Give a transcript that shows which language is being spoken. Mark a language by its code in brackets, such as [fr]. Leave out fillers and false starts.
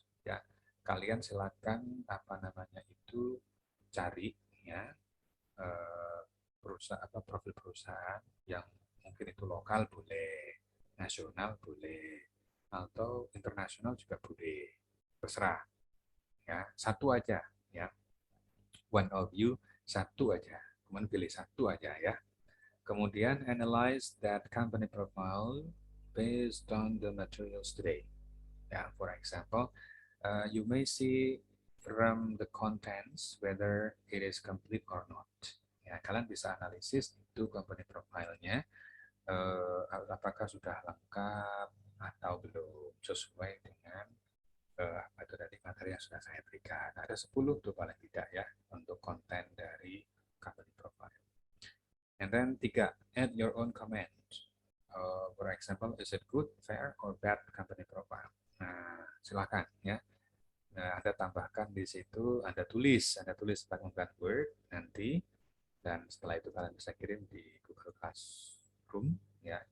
[id] Ya, kalian silakan apa namanya itu cari, ya, perusahaan apa profil perusahaan yang mungkin itu lokal boleh, nasional boleh, atau internasional juga boleh, terserah, ya, satu aja, ya, [en] one of you, [id] satu aja, kemudian pilih satu aja, ya. Kemudian [en] analyze that company profile based on the materials today. Yeah, for example, you may see from the contents whether it is complete or not. [id] Ya, kalian bisa analisis itu company profile-nya, apakah sudah lengkap atau belum sesuai dengan apa itu dari materi yang sudah saya berikan. Ada 10 tuh paling tidak, ya, untuk konten dari company profile. [en] And then 3, add your own comment. For example, is it good, fair, or bad company profile? [id] Nah, silakan, ya. Nah, Anda tambahkan di situ, Anda tulis pakai Word nanti, dan setelah itu kalian bisa kirim di Google Classroom, ya.